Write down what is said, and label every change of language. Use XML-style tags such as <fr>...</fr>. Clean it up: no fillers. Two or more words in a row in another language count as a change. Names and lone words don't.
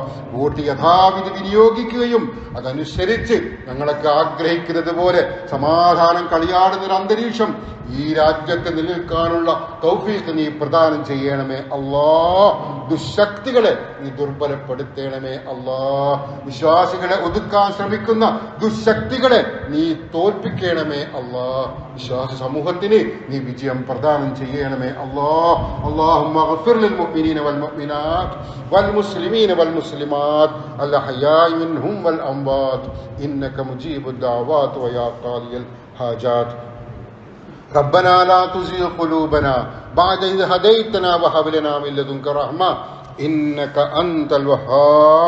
<ml>വോട്ട് യഥാവിധി വിനിയോഗിക്കുകയും അതനുസരിച്ച് ഞങ്ങളൊക്കെ ആഗ്രഹിക്കുന്നത് പോലെ സമാധാനം കളിയാടുന്നൊരു അന്തരീക്ഷം ഈ രാജ്യത്ത് നിലനിൽക്കാനുള്ള തൗഫീഖ് നീ പ്രദാനം ചെയ്യണമേ അല്ലാഹ്. ദുശക്തികളെ നീ ദുർബലപ്പെടുത്തണമേ അല്ലാഹ്. വിശ്വാസികളെ ഒതുക്കാൻ ശ്രമിക്കുന്ന ദുശക്തികളെ നീ തോൽപ്പിക്കണമേ അല്ലാഹ്. വിശ്വാസ സമൂഹത്തിന് നീ വിജയം പ്രദാനം ചെയ്യണമേ അല്ലാഹ്.</ml> <ar>اللهم اغفر للمؤمنين والمؤمنات والمسلمين والمسلمات الأحياء منهم والأموات إنك مجيب الدعوات ويا قاضي الحاجات. ربنا لا تزغ قلوبنا بعد إذ هديتنا وهب لنا من لدنك رحمة إنك أنت الوهاب.</ar>